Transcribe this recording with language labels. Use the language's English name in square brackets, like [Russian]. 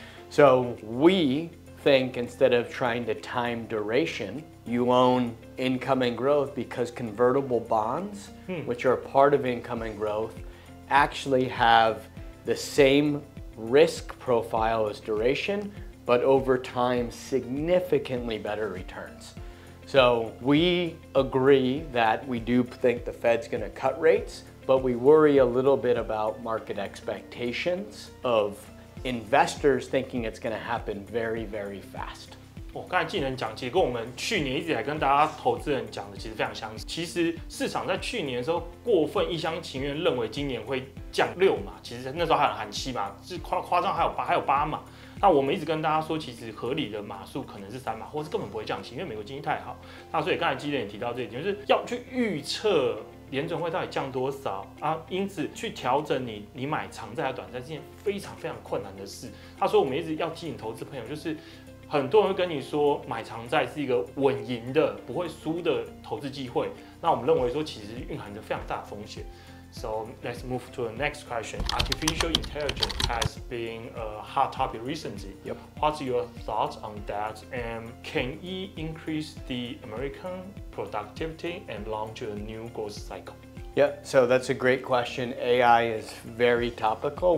[English] So we think instead of trying to time duration, you own income and growth because convertible bonds, which are part of income and growth, actually have the same risk profile as duration, but over time, significantly better returns. So we agree that we do think the Fed's going to cut rates, but we worry a little bit about market expectations of investors thinking it's going to happen very, very fast. [Chinese] 刚才技能讲，其实跟我们去年一直以来跟大家投资人讲的其实非常相似。其实市场在去年的时候过分一厢情愿认为今年会降6码，其实那时候还有喊7码，是夸张还有8码。那我们一直跟大家说，其实合理的码数可能是3码，或是根本不会降息，因为美国经济太好。那所以刚才技能也提到这一点，就是要去预测联准会到底降多少啊？因此去调整你买长债和短债是件非常非常困难的事。他说我们一直要提醒投资朋友，就是很多人会跟你说买长债是一个稳赢的、不会输的投资机会。那我们认为说其实蕴含着非常大的风险。 [English] So let's move to the next question. Artificial intelligence has been a hot topic recently. What's your thoughts on that? And can it increase the American productivity and launch a new growth cycle? Yeah, so that's a great question. AI is very topical.